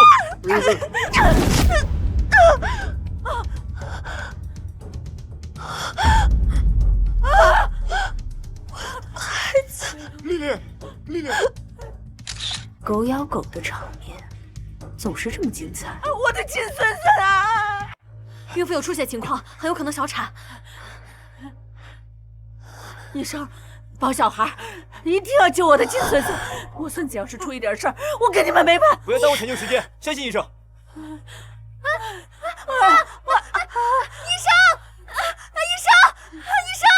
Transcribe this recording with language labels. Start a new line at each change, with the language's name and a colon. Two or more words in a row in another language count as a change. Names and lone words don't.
Chinese: 孩子，丽丽，狗咬狗的场面总是这麼精彩。我的金孫孫啊！孕婦有出血情況，很有可能小產。醫生，保小孩，一定要救我的金孫孫！我孫子要是出一點事兒，我跟你們沒辦法！不要耽誤搶救時間，相信醫生。醫生！